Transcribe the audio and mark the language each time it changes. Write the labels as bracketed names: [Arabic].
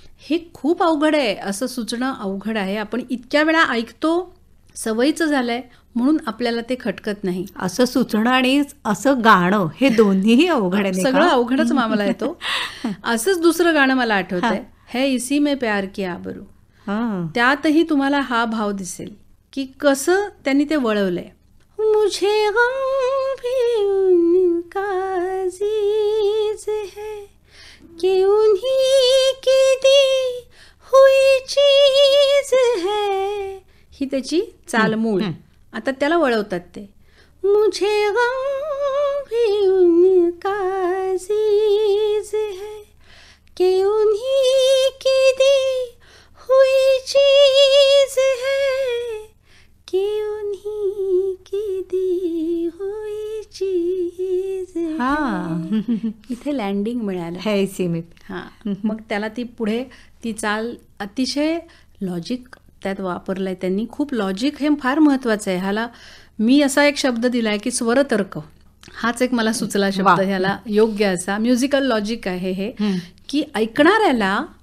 [Marathi] हे खूप अवघड आहे, असं सुचणं अवघड आहे. आपण इतक्या वेळा ऐकतो, सवयीचं झालंय म्हणून आपल्याला ते खटकत नाही. असं सुचणं आणि असं गाणं हे दोन्हीही अवघड आहे. सगळं अवघडच मामला येतो. असंच दुसरं गाणं मला आठवतंय, [Hindi] है इसी में प्यार किया आबरू. [Marathi] त्यातही तुम्हाला हा भाव दिसेल की कसं त्यांनी ते वळवलंय. [Hindi] मुझे गम भी उनका अजीज है कि उन्हीं की दी हुई चीज है. [Marathi] ही त्याची चाल मूळ. आता त्याला वळवतात ते. [Hindi] मुझे गम भी उनका अजीज है कि उन्हीं की दी हुई चीज है, कि उन्हीं की दी हुई चीज है. [Marathi] इथे लँडिंग मिळालं [Hindi] है सीमित. [Marathi] मग त्याला ती पुढे ती चाल अतिशय लॉजिक त्यात वापरलंय त्यांनी. खूप लॉजिक हे फार महत्वाचं आहे. ह्याला मी असा एक शब्द दिलाय की स्वरतर्क. हाच एक मला सुचला शब्द, ह्याला योग्य असा म्युझिकल लॉजिक आहे हे, की ऐकणाऱ्याला